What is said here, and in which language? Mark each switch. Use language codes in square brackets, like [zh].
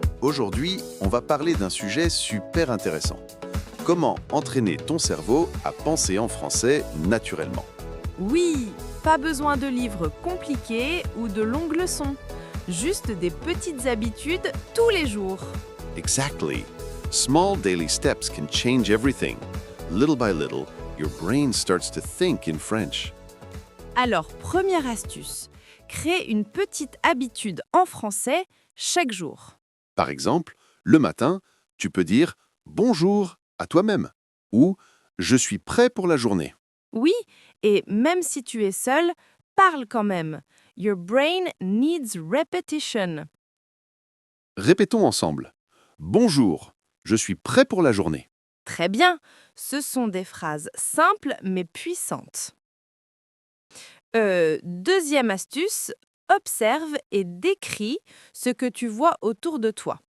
[fr] Aujourd'hui, on va parler d'un sujet super intéressant. Comment entraîner ton cerveau à penser en français naturellement? Oui, pas besoin de livres compliqués ou de longues leçons. Juste des petites habitudes tous les jours. [en] Exactly. Small daily steps can change everything. Little by little, your brain starts to think in French. [fr] Alors, première astuce, crée une petite habitude en français chaque jour. Par exemple, le matin, tu peux dire « bonjour » à toi-même ou « je suis prêt pour la journée ». Oui, et même si tu es seul, parle quand même. [en] Your brain needs repetition. [fr] Répétons ensemble. Bonjour, je suis prêt pour la journée. Très bien, ce sont des phrases simples mais puissantes. Deuxième astuce, observe et décris ce que tu vois autour de toi.